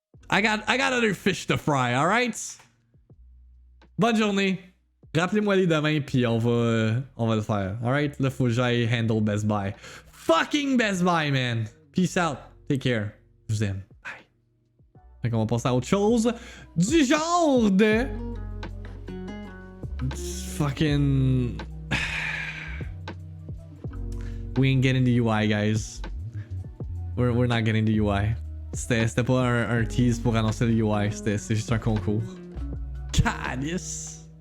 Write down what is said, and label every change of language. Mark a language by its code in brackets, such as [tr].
[en] I got other fish to fry, alright? [fr] Bonne journée. Rappelez-moi les demain, puis on va le faire. [en] Alright? [fr] Là, faut que j'aille [en] handle Best Buy. Fucking Best Buy, man. Peace out. Take care. [fr] Je vous aime. [en] Bye. [fr] Fait qu'on va passer à autre chose. Du genre de... [en] Fucking... We ain't getting the UI, guys. We're not getting the UI. [fr] C'était pas un tease pour annoncer le UI. C'est juste un concours. [en] God, yes.